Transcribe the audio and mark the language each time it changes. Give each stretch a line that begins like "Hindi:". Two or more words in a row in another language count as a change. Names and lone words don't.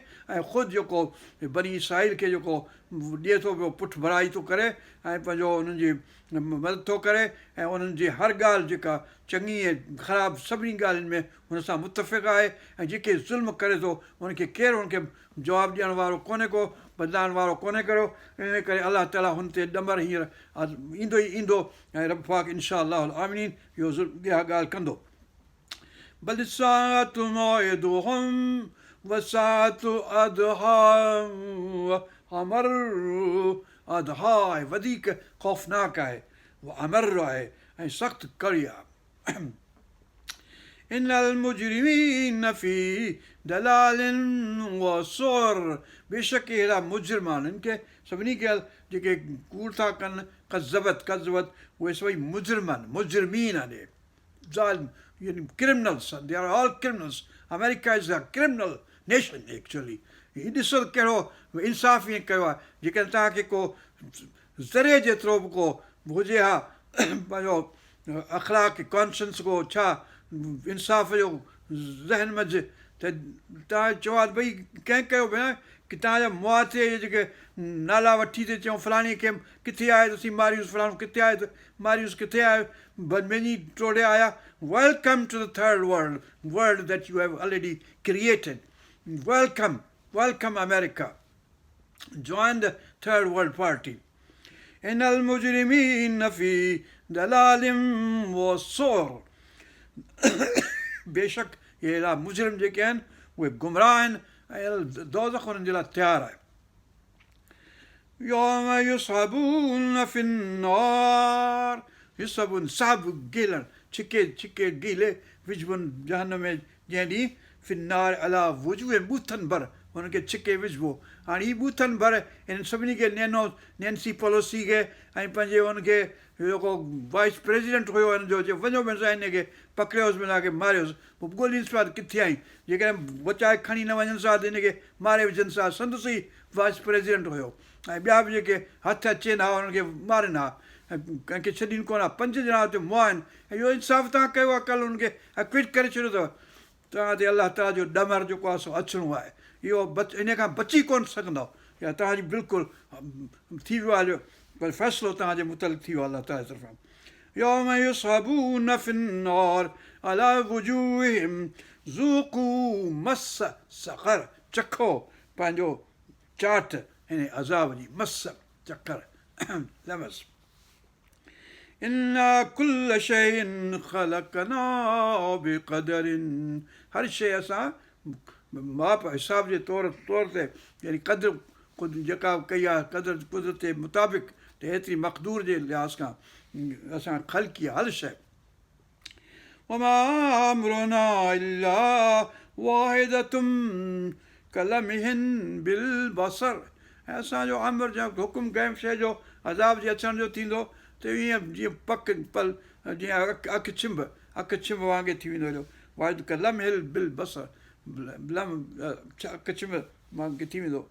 Sindhi: ऐं ख़ुदि जेको बनी इसराईल खे जेको ॾिए थो पियो, पुठि भराई थो करे ऐं पंहिंजो उन्हनि जी मदद थो करे ऐं उन्हनि जी हर ॻाल्हि जेका चङी ऐं ख़राबु सभिनी ॻाल्हियुनि में हुन सां मुतफ़िक़ आहे। ऐं जेके ज़ुल्म करे थो हुनखे केरु हुनखे जवाबु ॾियण वारो कोन्हे को, बदिलाइण वारो कोन्हे कयो। इन करे अलाह ताला हुन ते ॾमर हींअर ईंदो ई ईंदो ऐं रब पाक
Arabic: إن شاء الله آمين
Sindhi: इहो इहा ॻाल्हि कंदो।
Arabic: بل الساعة موعدهم والساعة أدهى وأمر,
Sindhi: अदहा आहे वधीक ख़ौफ़नाक आहे, अमर आहे ऐं सख़्तु कड़ी आहे।
Arabic: إن المجرمين في ضلال وسعر,
Sindhi: बेशक अहिड़ा मुजरिमान, हिन खे सभिनी खे जेके कूड़ था कनि, कज़बत उहे सभई मुजरिमीन आहिनि।
English: ज़ालिम criminals, they are all criminals. America is a criminal nation actually.
Sindhi: हीउ ॾिसो कहिड़ो इंसाफ़ ईअं कयो आहे। जेकॾहिं तव्हांखे को ज़रे जेतिरो बि को हुजे हा पंहिंजो अख़लाक कॉन्शियस को छा इंसाफ़ जो ज़हन मंझि, त तव्हां चओ आहे भई कंहिं कयो भेण की तव्हांजा मुआ ते जेके नाला वठी ते चऊं फलाणी खे किथे आहे त असीं मारियूंसि, फलाणो किथे आहे त मारियूंसि, किथे आहे बदमेनी टोड़े आया।
English: Welcome to the third world that you have already created. Welcome America. Join the third world party.
Arabic: إن المجرمين في ضلال وسعر.
Sindhi: बेशक ये अहिड़ा मुजरिम जेके आहिनि उहे गुमराह आहिनि ऐं दोज़ख उन्हनि जे लाइ तयारु आहे।
Arabic: يوم يسحبون في النار، يسحبون
Sindhi: साबु गिलण, छिके गीले विझबुनि जहन्नम में जंहिं ॾींहुं
Arabic: في النار على وجوه
Sindhi: बूथनि भर, हुनखे छिके विझिबो। हाणे हीअ बूथनि भर हिन सभिनी खे नैन्सी पेलोसी खे ऐं पंहिंजे हुनखे जेको
English: vice president
Sindhi: हुयो हिनजो, जे वञो पियो हिन खे पकड़ियोसि हिनखे मारियोसि, पोइ ॻोल्हीसि पिया किथे आई, जेकॾहिं बचाए खणी न वञनि सां त हिनखे मारे विझनि सां। संदसि ई
English: vice president
Sindhi: हुयो ऐं ॿिया बि जेके हथ अचनि हा हुनखे मारनि हा, ऐं कंहिंखे छॾीनि कोन हा। 5 ॼणा हुते मुआ आहिनि ऐं इहो इंसाफ़ु तव्हां कयो आहे, कल्ह हुनखे एक्विट करे छॾियो अथव। तव्हां ते अलाह ताला जो ॾमर जेको आहे सो अचिणो आहे। इहो इन खां बची कोन सघंदव, या तव्हांजी बिल्कुलु थी वियो आहे, पर फ़ैसिलो तव्हांजे मुतलिक़ थी वियो आहे अलाह ताला जी तरफ़ां।
Arabic: يوم يسحبون في النار على وجوههم ذوقوا مس سقر,
Sindhi: चखो पंहिंजो चाट हिन अज़ाब जी,
Arabic: مس سقر لمس. إنا كل شيء خلقناه بقدر,
Sindhi: हर शइ असां माप हिसाब जे तौर ते यानी क़द्र जेका कई आहे कुदरत जे मुताबिक़, त हेतिरी मक़दूर जे लिहाज़ खां असां ख़लक़ी आहे हर शइ।
Arabic: وما أمرنا إلا واحدة كلمح بالبصر,
Sindhi: ऐं असांजो अमर जो हुकुम कंहिं शइ जो अज़ाब जे अचण जो थींदो त ईअं जीअं पल जीअं अखि छिंभ वांगुरु थी वेंदो हुयो।
Arabic: واحدة كلمح بالبصر,
Sindhi: अखि छिंभ वांगुरु थी वेंदो।